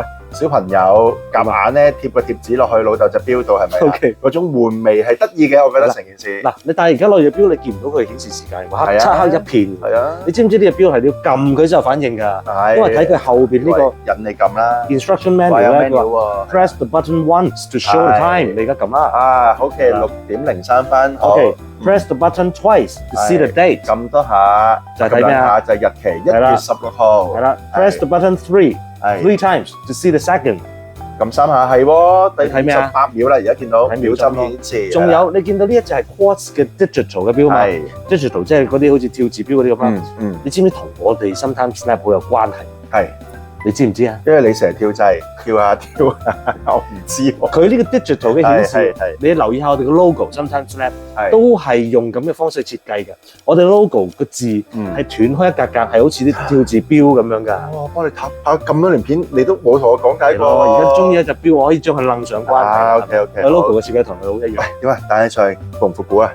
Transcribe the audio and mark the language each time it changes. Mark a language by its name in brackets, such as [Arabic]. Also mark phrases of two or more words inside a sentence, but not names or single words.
[Cantonese] 小朋友夾硬咧貼個貼紙落去老豆隻錶度係咪？OK，嗰種玩味係得意嘅，我覺得成件事。嗱，你但係而家攞住隻錶，你見唔到佢顯示時間，黑漆黑一片。係啊，你知唔知呢隻錶係你要撳佢先有反應㗎？係，因為睇佢後邊呢個引你撳啦。 [English] Instruction manual [Cantonese] 咧，佢話 [English] press the button once to show the time， [Cantonese] 你而家撳啦。啊，OK，6:03分。 OK， [English] press the button twice to see the date， [Cantonese] 撳多下就係睇咩啊？就係日期，1月16號。係啦 ， [English] press the button three times to see the second。 [Cantonese] 撳3下係喎，第睇咩啊 28秒啦，而家見到秒針顯示。仲有你見到呢一隻係 Quartz 嘅 digital 嘅錶嘛？digital 即係嗰啲好似跳字錶嗰啲咁啊。你知唔知同我哋 sometimes snap 好有關係？係，你知唔知啊？因為你成日跳掣，跳下，我唔知喎。佢呢個 digital 嘅顯示，你留意下我哋嘅 logo，sometimes snap 都係用咁嘅方式設計嘅。我哋 logo 個字係斷開一格格，係好似啲跳字錶咁樣㗎。哇！幫你拍咁多年片，你都冇同我講解過。而家中意一隻錶，我可以將佢楞上關係。 OK， logo 嘅設計同佢好一樣。點啊？戴起上去復唔復古啊？